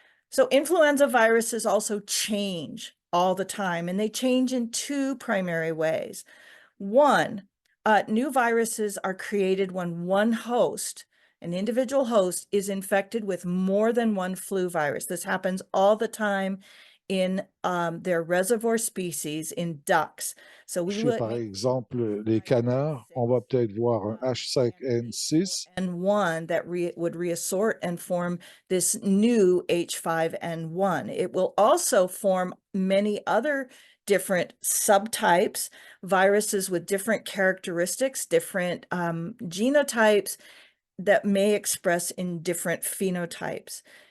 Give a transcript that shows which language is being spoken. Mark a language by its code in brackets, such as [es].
[en] So influenza viruses also change all the time, and they change in two primary ways. One, new viruses are created when one host, an individual host, is infected with more than one flu virus. This happens all the time in their reservoir species in ducks. So we [fr] Chez, par exemple, les canards, on va peut-être voir un H5N6. [en] And one that would reassort and form this new H5N1. It will also form many other different subtypes, viruses with different characteristics, different genotypes that may express in different phenotypes.